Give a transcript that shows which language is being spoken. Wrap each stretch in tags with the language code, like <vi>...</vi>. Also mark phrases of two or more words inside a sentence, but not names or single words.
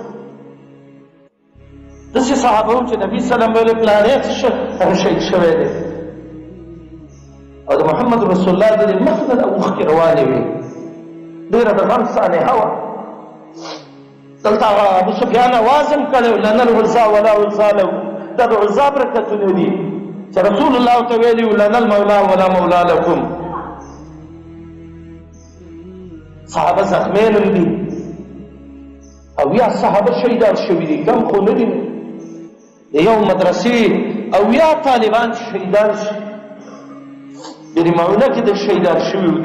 <ps>داسې صحابه وو چې نبي سلام ویلې پلانې هغه شهید شوی دی. او د محمد رسول الله د دې مخ نه اوښکې روانې وې، ډېره د غم صالحه وه. دلته هغه ابو سفیان اواز هم کړی و</ps> <ar>لنا العزا ولا عزا له.</ar> <ps>دا د عزا برکتونه دي چې رسول الله ورته ویلي و</ps> <ar>لنا المولا ولا مولا لکم.</ar> <ps>صحابه زخمین هم دي او یا صحابه شهیدان شوي دي، کم خو نه دي. د یو مدرسې او یا طالبان شهیدان شي. یعنې معونه کې د شهیدان شوي و.</ps>